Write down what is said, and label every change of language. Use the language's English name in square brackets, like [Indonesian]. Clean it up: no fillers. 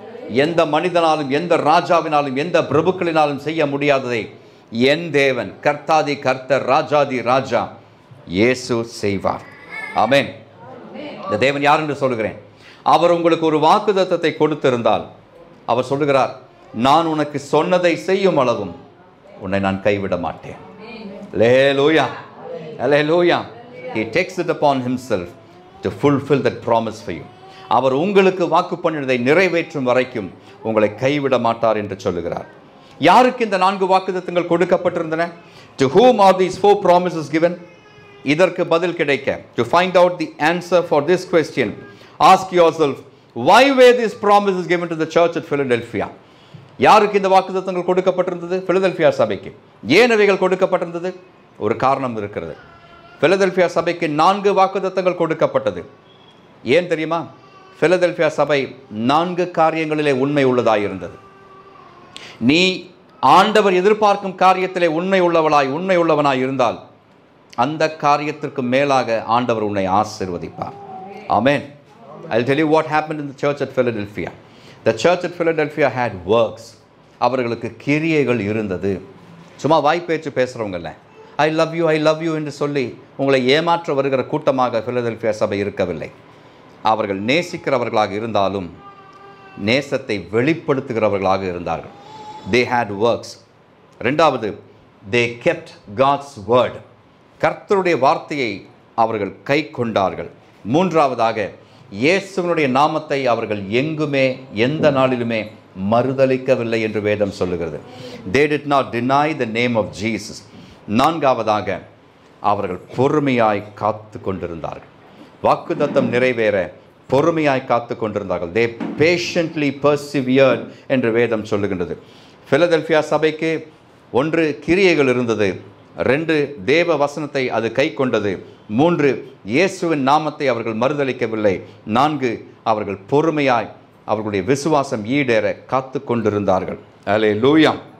[Tamil] எந்த மனிதனாலும், எந்த ராஜாவினாலும், எந்த பிரபுக்களினாலும் செய்ய முடியாததை என் தேவன், கர்த்தாதி கர்த்தர், ராஜாதி ராஜா இயேசு செய்வார். ஆமென். இந்த தேவன் யார் என்று சொல்லுகிறேன். அவர் உங்களுக்கு ஒரு வாக்குத்தத்தத்தை கொடுத்திருந்தால் அவர் சொல்லுகிறார், நான் உனக்கு சொன்னதை செய்யும் அளவும் உன்னை நான் கைவிட மாட்டேன். [English] Hallelujah. Hallelujah. He takes it upon himself to fulfill that promise for you. [Tamil] அவர் உங்களுக்கு வாக்கு பண்ணினதை நிறைவேற்றும் வரைக்கும் உங்களை கைவிட மாட்டார் என்று சொல்லுகிறார். யாருக்கு இந்த 4 வாக்குத்தத்தங்கள் கொடுக்கப்பட்டிருந்தன? [English] To whom are these 4 promises given? [Tamil] இதற்கு பதில் கிடைக்க, [English] to find out the answer for this question, ask yourself, why were these promises given to the church at Philadelphia? [Tamil] யாருக்கு இந்த வாக்குத்தத்தங்கள் கொடுக்கப்பட்டிருந்தது? பிலதெல்பியா சபைக்கு. ஏன் அவைகள் கொடுக்கப்பட்டிருந்தது? ஒரு காரணம் இருக்கிறது. பிலதெல்பியா சபைக்கு 4 வாக்குத்தத்தங்கள் கொடுக்கப்பட்டது. ஏன் தெரியுமா? பிலதெல்பியா சபை 4 காரியங்களிலே உண்மை உள்ளதாய் இருந்தது. நீ ஆண்டவர் எதிர்பார்க்கும் காரியத்திலே உண்மை உள்ளவனாய் இருந்தால் அந்த காரியத்திற்கு மேலாக ஆண்டவர் உன்னை ஆசீர்வதிப்பார். ஆமென். [English] I'll tell you what happened in the church at Philadelphia. The church at Philadelphia had works. [Tamil] அவர்களுக்கு கிரியைகள் இருந்தது. சும்மா வாய்ப்பேச்சு பேசுகிறவங்க இல்லை. [English] I love you [Tamil] என்று சொல்லி உங்களை ஏமாற்ற வருகிற கூட்டமாக பிலதெல்பியா சபை இருக்கவில்லை. அவர்கள் நேசிக்கிறவர்களாக இருந்தாலும் நேசத்தை வெளிப்படுத்துகிறவர்களாக இருந்தார்கள். [English] They had works. [Tamil] ரெண்டாவது, [English] they kept God's word. [Tamil] கர்த்தருடைய வார்த்தையை அவர்கள் கை கொண்டார்கள். மூன்றாவதாக, இயேசுவினுடைய நாமத்தை அவர்கள் எங்குமே எந்த நாளிலுமே மறுதலிக்கவில்லை என்று வேதம் சொல்லுகிறது. [English] They did not deny the name of Jesus. [Tamil] நான்காவதாக, அவர்கள் பொறுமையாய் காத்து கொண்டிருந்தார்கள். வாக்குத்தத்தம் நிறைவேற பொறுமையாய் காத்து கொண்டிருந்தார்கள். [English] They patiently persevered [Tamil] என்று வேதம் சொல்லுகின்றது. பிலதெல்பியா சபைக்கு 1 கிரியைகள் இருந்தது, 2 தேவ வசனத்தை அது கை கொண்டது, 3 இயேசுவின் நாமத்தை அவர்கள் மறுதலிக்கவில்லை, 4 அவர்கள் பொறுமையாய் அவர்களுடைய விசுவாசம் ஈடேற காத்து கொண்டிருந்தார்கள். அல்லேலூயா.